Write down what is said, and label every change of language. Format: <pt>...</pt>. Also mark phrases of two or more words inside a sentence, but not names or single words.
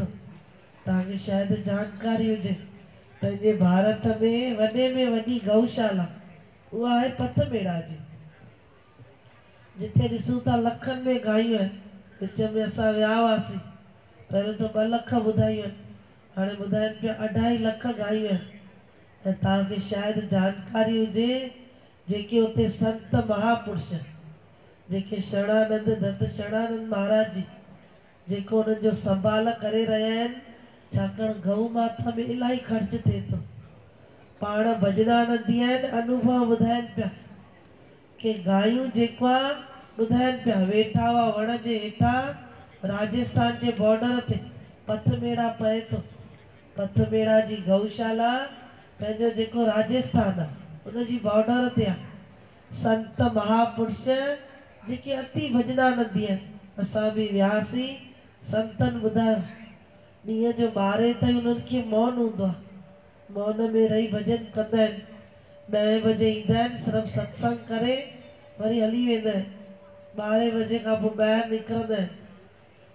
<sd>तव्हांखे शायदि जानकारी हुजे पंहिंजे भारत में वॾी गौशाला उहा आहे पथमेड़ा जी जिते ॾिसूं था लखनि में गायूं आहिनि। विच में असां विया हुआसीं, पहिरियों त 2 लख ॿुधायूं आहिनि, हाणे ॿुधाइनि पिया 2.5 लख गायूं आहिनि। ऐं तव्हांखे शायदि जानकारी हुजे, जेके उते संत महापुरुष, जेके शरणानंद दत्त शरणानंद महाराज जी, जेको उन्हनि जो संभाल करे रहिया आहिनि, छाकाणि गऊ माता में इलाही ख़र्च थिए थो। पाण भॼना नंदी आहिनि, अनुभव ॿुधाइनि पिया कि गायूं जेका ॿुधाइनि पिया वेठा हुआ वण जे हेठां राजस्थान जे बॉर्डर ते पथमेड़ा पए थो। पथमेड़ा जी गौशाला पंहिंजो जेको राजस्थान आहे उन जी बॉर्डर ते आहे। संत महापुरुष जेके अति भॼना नंदी आहिनि, असां बि वियासीं। संतनि ॿुधायो ॾींहं जो 12 ताईं उन्हनि खे मौन हूंदो आहे, मौन में रही भॼन कंदा आहिनि। 9 बजे ईंदा आहिनि, सिर्फ़ु सत्संग करे वरी हली वेंदा आहिनि। 12 बजे खां पोइ ॿाहिरि निकिरंदा आहिनि।</sd>